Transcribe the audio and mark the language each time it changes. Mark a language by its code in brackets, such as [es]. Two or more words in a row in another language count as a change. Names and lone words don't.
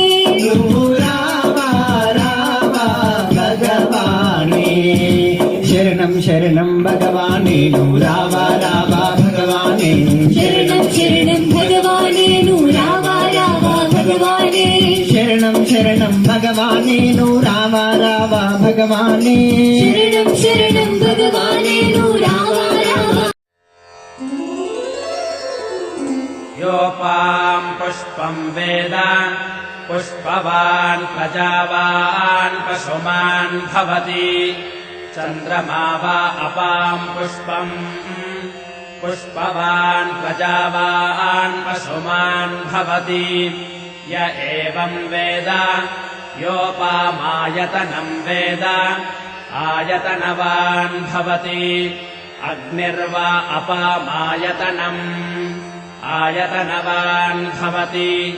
[te] నువ్వు రావా రావా భగవానే శరణం శరణం భగవానే నువ్వు రావా రావా భగవానే శరణం శరణం భగవానే నువ్వు రావా రావా భగవానే శరణం శరణం భగవానే నువ్వు రావా రావా భగవానే శరణం శరణం భగవానే నువ్వు రావా రావా [sa] योपां पुष्पं वेद पुष्पवान् प्रजावान् पशुमान् भवति चन्द्रमा वा अपां पुष्पम् पुष्पवान् प्रजावान् पशुमान् भवति य एवं वेद योपामायतनं वेद आयतनवान् भवति अग्निर्वा अपामायतनम् आयतनवान् भवति